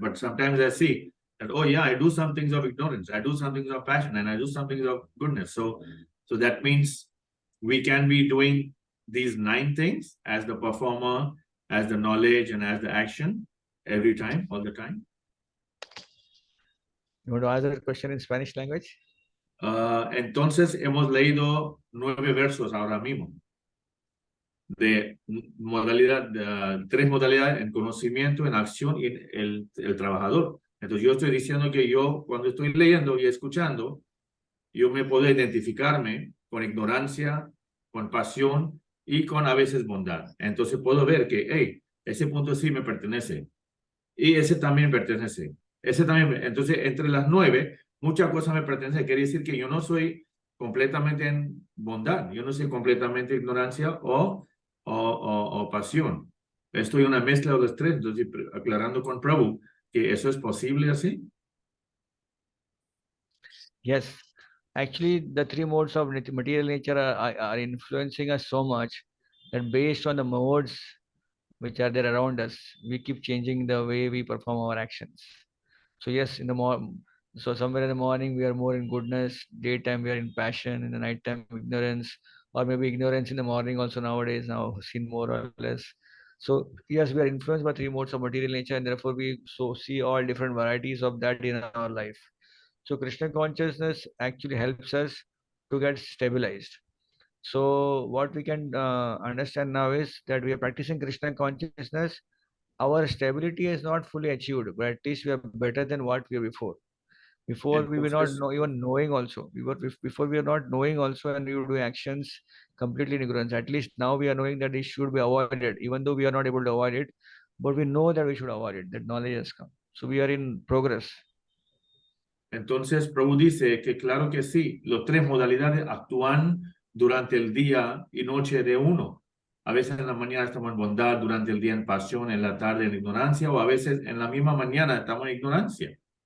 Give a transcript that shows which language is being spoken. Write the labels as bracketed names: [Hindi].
[English] But sometimes I see that, oh yeah, I do some things of ignorance, I do some things of passion, and I do some things of goodness. So that means we can be doing these 9 things as the performer, as the knowledge, and as the action every time, all the time. You want to ask that question in Spanish language? [Spanish] Entonces hemos leído 9 versos ahora mismo de modalidad, de 3 modalidades en conocimiento, en acción y en el trabajador. Entonces yo estoy diciendo que yo cuando estoy leyendo y escuchando, yo me puedo identificarme con ignorancia, con pasión y con a veces bondad. Entonces puedo ver que, hey, ese punto sí me pertenece y ese también pertenece. Ese también, entonces entre las 9, muchas cosas me pertenecen. Quiere decir que yo no soy completamente en bondad, yo no soy completamente ignorancia o pasión. Estoy en una mezcla de los 3, entonces aclarando con Prabhu que eso es posible así. [English] Yes. Actually, the 3 modes of material nature are influencing us so much that based on the modes which are there around us, we keep changing the way we perform our actions. So yes, in the So somewhere in the morning we are more in goodness, daytime we are in passion, in the nighttime ignorance, or maybe ignorance in the morning also nowadays now seen more or less. So yes, we are influenced by three modes of material nature, and therefore we so see all different varieties of that in our life. So Krishna consciousness actually helps us to get stabilized. So what we can understand now is that we are practicing Krishna consciousness. Our stability is not fully achieved, but at least we are better than what we were before. Before we were not [Spanish] Entonces, [English] even knowing also. Before we were not knowing also, and we would do actions completely in ignorance. At least now we are knowing that it should be avoided, even though we are not able to avoid it, but we know that we should avoid it. That knowledge has come. So we are in progress. [Spanish] entonces, Prabhu dice que claro que sí, las tres modalidades actúan durante el día y noche de uno. A veces en la mañana estamos en bondad, durante el día en pasión, en la tarde en ignorancia, o a veces en la misma mañana estamos en ignorancia.